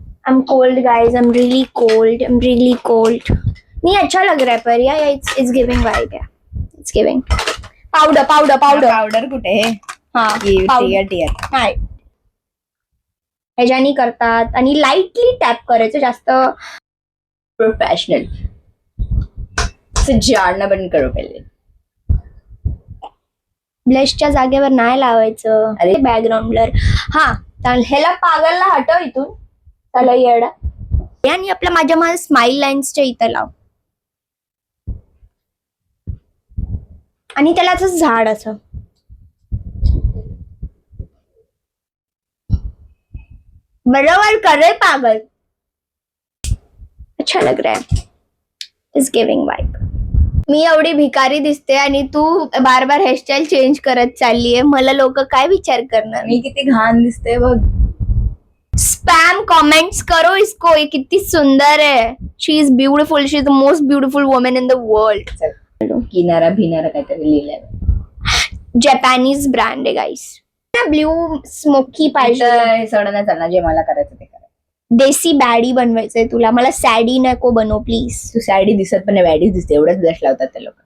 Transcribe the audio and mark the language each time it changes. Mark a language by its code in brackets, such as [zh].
[en] I'm cold guys. I'm really cold. I'm really cold. [hi] नहीं अच्छा लग रहा है पर यार [en] it's giving vibe [hi] यार. [en] It's giving. Powder powder powder. [mr] Powder कुठे हे? हा टियर टियर. नाही. ह्याच्यानी करतात आणि लाईटली टॅप करायचं जास्त. [hi] प्रोफेशनल से झाड़ना बंद करो पहले. [mr] ब्लशच्या जागेवर नाही लावायचं. अरे. Background blur. हा ह्याला पागलला हटव इथून. त्याला येडा. आणि आपल्या माझ्या स्माइल लाईन्सच्या इथं लाव. आणि त्याला असं झाड असं. बरोबर कर रे पागल. [hi] अच्छा लग रहा है. [en] Is giving vibe. [mr] मी एवढी भिकारी दिसते आणि तू बार बार हेअरस्टाईल चेंज करत चाललीये. मला लोक काय विचार करणार. मी किती घाण दिसते बघ. [hi] स्पॅम कमेंट्स करो इसको. ये कितनी सुंदर है. [en] She is beautiful. She is the most beautiful woman in the world. [mr] किनारा भिनारा काहीतरी लिहिलंय. जपानीज ब्रँड आहे गाईस. ब्ल्यू स्मोकी पाहिजे. हे सगळं नाही चालणार. जे मला करायचं ते करायचं. देसी बॅडी बनवायचंय तुला. मला सॅडी नको बनव प्लीज. तू सॅडी दिसत पण बॅडीच दिसते. एवढंच ब्लश लावतात ते लोक.